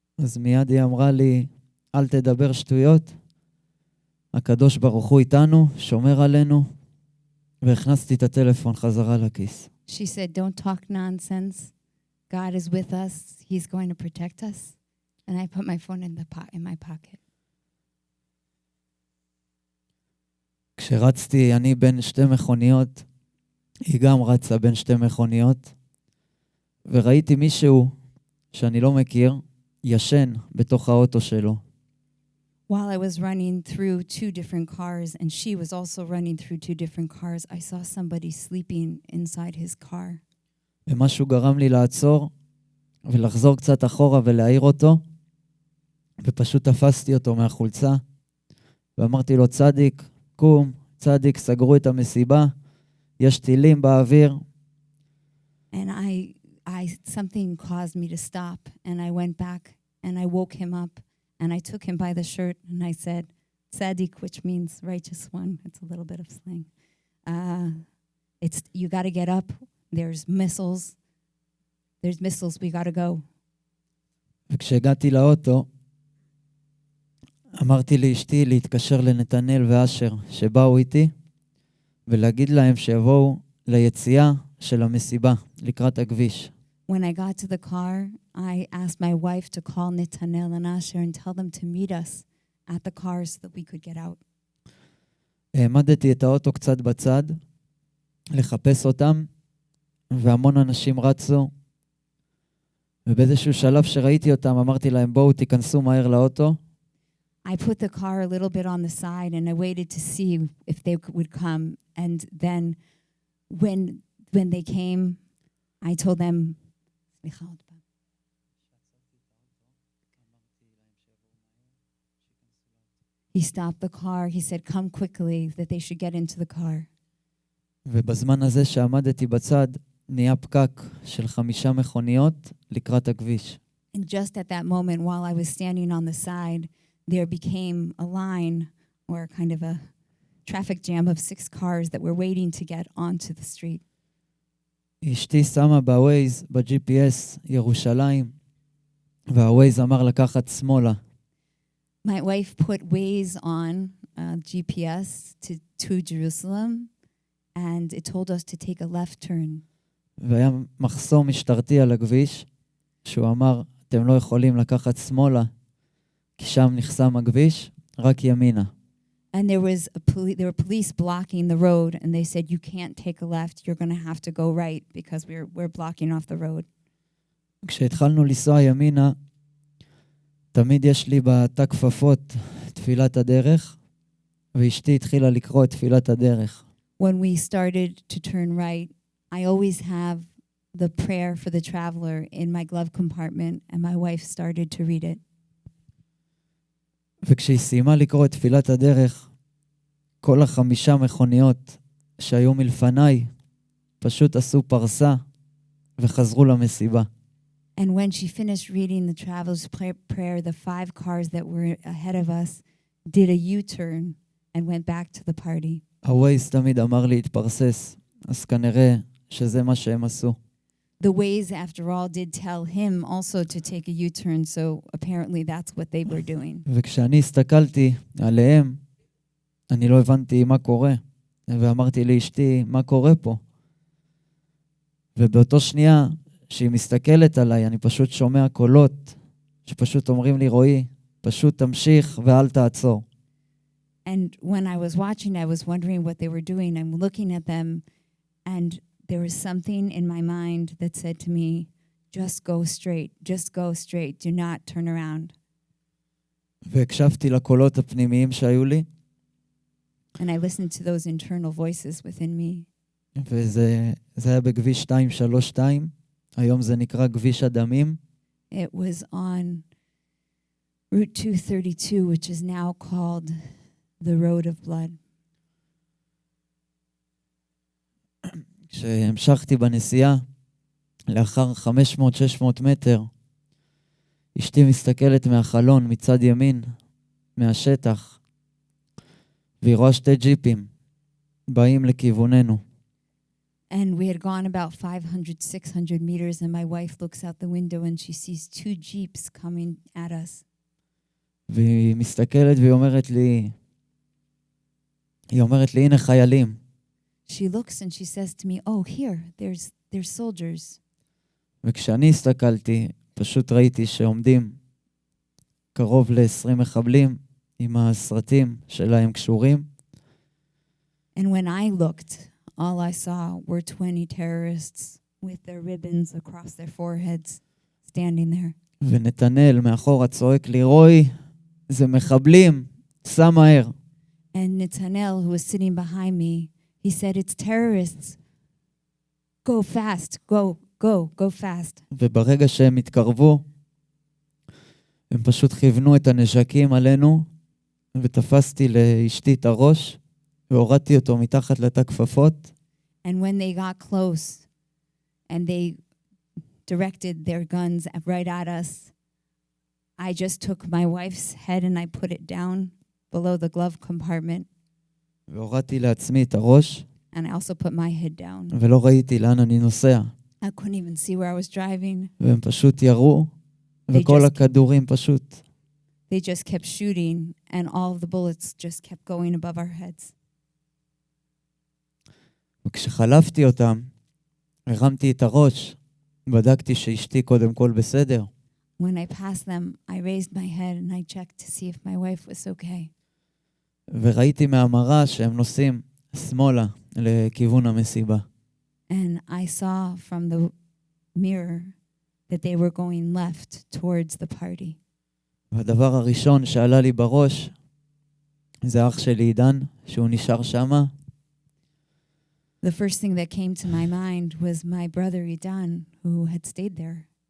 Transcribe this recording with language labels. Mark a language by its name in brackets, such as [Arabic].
[Hebrew] אז מיד היא אמרה לי, אל תדבר שטויות. הקדוש ברוך הוא איתנו, שומר עלינו. והכנסתי את הטלפון חזרה לכיס. [English] She said, don't talk nonsense. God is with us. He's going to protect us. And I put my phone in my pocket. [Hebrew] כשרצתי אני בין שתי מכוניות, היא גם רצה בין שתי מכוניות, וראיתי מישהו שאני לא מכיר, ישן בתוך האוטו שלו. [English] While I was running through two different cars, and she was also running through two different cars, I saw somebody sleeping inside his car. [Hebrew] ומשהו גרם לי לעצור, ולחזור קצת אחורה ולהעיר אותו, ופשוט תפסתי אותו מהחולצה, ואמרתי לו, צדיק, קום, צדיק, סגרו את המסיבה, יש טילים באוויר. [English] And something caused me to stop, and I went back, and I woke him up, and I took him by the shirt, and I said, Tzaddik, which means righteous one. It's a little bit of slang. You got to get up. There's missiles. We got to go. [Hebrew] וכשהגעתי לאוטו, אמרתי לאשתי להתקשר לנתנאל ואשר שבאו איתי, ולהגיד להם שיבואו ליציאה של המסיבה, לקראת הכביש. [English] When I got to the car, I asked my wife to call Netanel and Asher and tell them to meet us at the car so that we could get out. [Hebrew] העמדתי את האוטו קצת בצד, לחפש אותם, והמון אנשים רצו, ובאיזשהו שלב שראיתי אותם, אמרתי להם, בואו תיכנסו מהר לאוטו. [English] I put the car a little bit on the side and I waited to see if they would come. And then when they came, I told them, he stopped the car. He said, come quickly, that they should get into the car. [Hebrew] ובזמן הזה שעמדתי בצד, נהיה פקק של 5 מכוניות לקראת הכביש. [English] And just at that moment, while I was standing on the side, there became a line, or kind of a traffic jam of 6 cars that were waiting to get onto the street. [Hebrew] אשתי שמה בווייז, ב-GPS, ירושלים, והווייז אמר לקחת שמאלה. [English] My wife put Waze on GPS to Jerusalem, and it told us to take a left turn. [Hebrew] והיה מחסום משטרתי על הכביש, שהוא אמר, אתם לא יכולים לקחת שמאלה, כי שם נחסם הכביש, רק ימינה. [English] And there were police blocking the road, and they said, you can't take a left, you're going to have to go right, because we're blocking off the road. [Hebrew] כשהתחלנו לנסוע ימינה, תמיד יש לי בתא כפפות תפילת הדרך, ואשתי התחילה לקרוא את תפילת הדרך. [English] When we started to turn right, I always have the prayer for the traveler in my glove compartment, and my wife started to read it. [Hebrew] וכשהיא סיימה לקרוא את תפילת הדרך, כל 5 מכוניות שהיו מלפניי פשוט עשו פרסה וחזרו למסיבה. [English] And when she finished reading the traveler's prayer, the 5 cars that were ahead of us did a U-turn and went back to the party. [Hebrew] הווייז תמיד אמר לי התפרסס, אז כנראה שזה מה שהם עשו. [English] The Waze, after all, did tell him also to take a U-turn, so apparently that's what they were doing. [Hebrew] וכשאני הסתכלתי עליהם, אני לא הבנתי מה קורה, ואמרתי לאשתי, מה קורה פה? ובאותו שנייה שהיא מסתכלת עליי, אני פשוט שומע קולות שפשוט אומרים לי, רועי, פשוט תמשיך ואל תעצור. [English] And when I was watching, I was wondering what they were doing. I'm looking at them, and there was something in my mind that said to me, just go straight, do not turn around. [Hebrew] והקשבתי לקולות הפנימיים שהיו לי, [English] And I listened to those internal voices within me. [Hebrew] וזה היה בכביש 232, היום זה נקרא כביש הדמים. [English] It was on Route 232, which is now called the Road of Blood. [Hebrew] כשהמשכתי בנסיעה, לאחר 500-600 מטר, אשתי מסתכלת מהחלון מצד ימין, מהשטח, והיא רואה שתי ג'יפים, באים לכיווננו. [English] And we had gone about 500-600 meters, and my wife looks out the window and she sees two Jeeps coming at us. [Hebrew] והיא מסתכלת והיא אומרת לי, הנה חיילים. [English] She looks and she says to me, oh, here, there's soldiers. [Hebrew] וכשאני הסתכלתי, פשוט ראיתי שעומדים קרוב ל-20 מחבלים עם הסרטים שלהם קשורים. [English] And when I looked, all I saw were 20 terrorists with their ribbons across their foreheads standing there. [Hebrew] ונתנאל מאחורה צועק לי, רוי, זה מחבלים, סע מהר. [English] And Netanel, who was sitting behind me, he said, it's terrorists. Go fast, go fast. [Hebrew] וברגע שהם התקרבו, הם פשוט כיוונו את הנשקים עלינו, ותפסתי לאשתי את הראש, והורדתי אותו מתחת לתא כפפות. [English] And when they got close, and they directed their guns right at us, I just took my wife's head and I put it down below the glove compartment. [Hebrew] והורדתי לעצמי את הראש, [English] And I also put my head down. [Hebrew] ולא ראיתי לאן אני נוסע. [English] I couldn't even see where I was driving. [Hebrew] והם פשוט ירו, וכל הכדורים פשוט. [English] They just kept shooting, and all of the bullets just kept going above our heads. [Hebrew] וכשחלפתי אותם, הרמתי את הראש, בדקתי שאשתי קודם כל בסדר. [English] When I passed them, I raised my head and I checked to see if my wife was okay. [Hebrew] וראיתי מהמראה שהם נוסעים שמאלה לכיוון המסיבה. [English] And I saw from the mirror that they were going left towards the party. [Hebrew] והדבר הראשון שעלה לי בראש, זה אח שלי עידן, שהוא נשאר שמה. [English] The first thing that came to my mind was my brother Idan, who had stayed there.